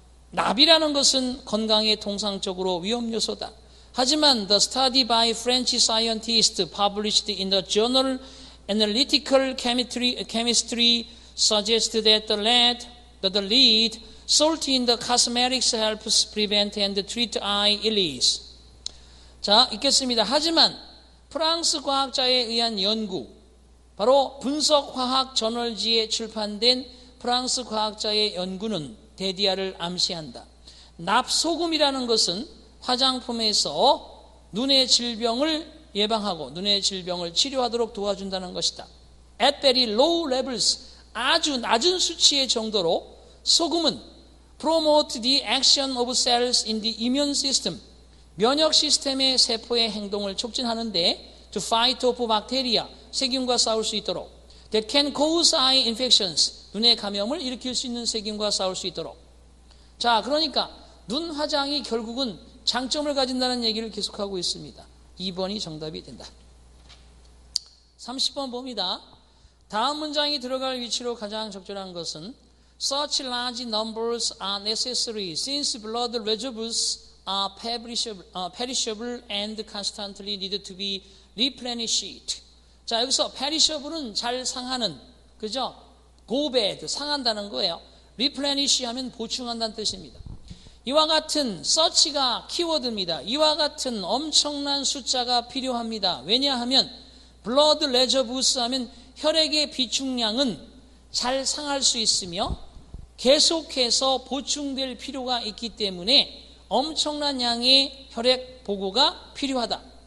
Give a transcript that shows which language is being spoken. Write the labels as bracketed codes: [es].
[ko] 납이라는 것은 건강에 통상적으로 위험 요소다. 하지만 [en] the study by French scientists published in the journal Analytical Chemistry suggests that the lead salt in the cosmetics helps prevent and treat eye illness. [ko] 자, 읽겠습니다. 하지만 프랑스 과학자에 의한 연구, 바로 분석화학 저널지에 출판된 프랑스 과학자의 연구는 대디아를 암시한다. 납소금이라는 것은 화장품에서 눈의 질병을 예방하고 눈의 질병을 치료하도록 도와준다는 것이다. [en] At very low levels, [ko] 아주 낮은 수치의 정도로 소금은 [en] promote the action of cells in the immune system, [ko] 면역 시스템의 세포의 행동을 촉진하는데 [en] to fight off bacteria, [ko] 세균과 싸울 수 있도록 [en] that can cause eye infections, [ko] 눈의 감염을 일으킬 수 있는 세균과 싸울 수 있도록. 자, 그러니까 눈 화장이 결국은 장점을 가진다는 얘기를 계속하고 있습니다. 2번이 정답이 된다. 30번 봅니다. 다음 문장이 들어갈 위치로 가장 적절한 것은 [en] Such large numbers are necessary since blood reservoirs are perishable and constantly need to be replenish it. [ko] 자, 여기서 perishable은 잘 상하는, 그죠? [en] go bad, [ko] 상한다는 거예요. replenish 하면 보충한다는 뜻입니다. 이와 같은 search가 키워드입니다. 이와 같은 엄청난 숫자가 필요합니다. 왜냐하면 [en] blood reservoirs [ko] 하면 혈액의 비축량은 잘 상할 수 있으며 계속해서 보충될 필요가 있기 때문에 엄청난 양의 혈액 보고가 필요하다.